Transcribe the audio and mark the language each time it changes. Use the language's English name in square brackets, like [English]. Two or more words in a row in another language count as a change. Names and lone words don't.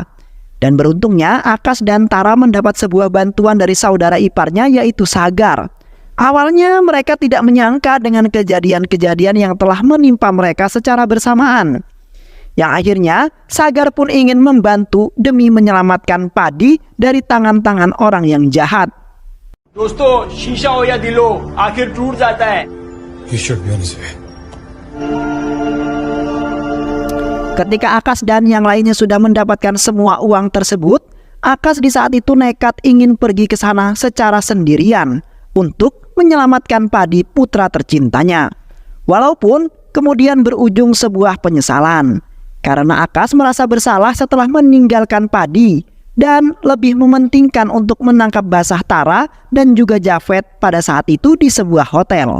[Indonesian] Dan beruntungnya Akas dan Tara mendapat sebuah bantuan dari saudara iparnya yaitu Sagar. Awalnya mereka tidak menyangka dengan kejadian-kejadian yang telah menimpa mereka secara bersamaan. Yang akhirnya Sagar pun ingin membantu demi menyelamatkan Padi dari tangan-tangan orang yang jahat. [Hindi] दोस्तों शीशा हो या दिल हो आखिर टूट जाता है. [English] You should be on his way. [Indonesian] Ketika Akas dan yang lainnya sudah mendapatkan semua uang tersebut, Akas di saat itu nekat ingin pergi ke sana secara sendirian untuk menyelamatkan Padi putra tercintanya. Walaupun kemudian berujung sebuah penyesalan karena Akas merasa bersalah setelah meninggalkan Padi dan lebih mementingkan untuk menangkap basah Tara dan juga Javed pada saat itu di sebuah hotel.